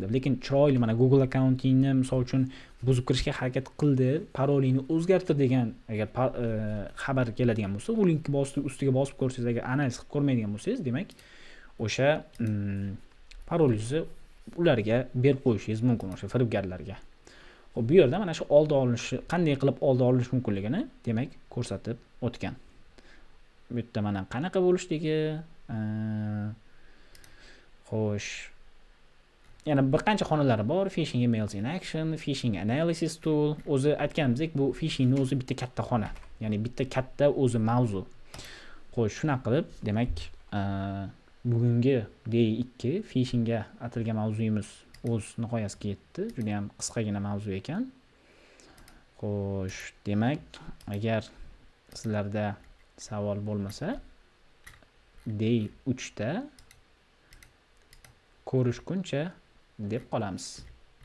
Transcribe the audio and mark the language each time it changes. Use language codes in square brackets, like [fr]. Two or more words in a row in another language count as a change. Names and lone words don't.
[uz] Lekin chiroyli mana Google accountingni misol uchun buzib kirishga harakat qildi, parolingni o'zgartir degan agar xabar keladigan bo'lsa, u linkni ustiga bosib ko'rsangiz, agar analiz qilib ko'rmaydigan bo'lsangiz, demak o'sha parolingizni ularga berib qo'yishingiz mumkin, o'sha firibgarlarga. Xo'p, bu yerda mana shu qanday qilib oldi olinish mumkinligini demak ko'rsatib o'tgan. Bu yerda mana qanaqa bo'lishligi, xo'sh, yana bir qancha xonalari bor. [en] Phishing emails in action, phishing analysis tool. [uz] O'zi aytganimizdek, bu phishingni o'zi bitta katta xona, ya'ni bitta katta o'zi mavzu. Xo'sh, shunaqa qilib, demak, bugungi day 2 phishingga atalgan mavzuyimiz o'z nihoyasiga yetdi. Juda ham qisqagina mavzu ekan. Xo'sh, demak, agar sizlarda savol bo'lmasa, day 3 da ko'rishguncha deb qolamiz.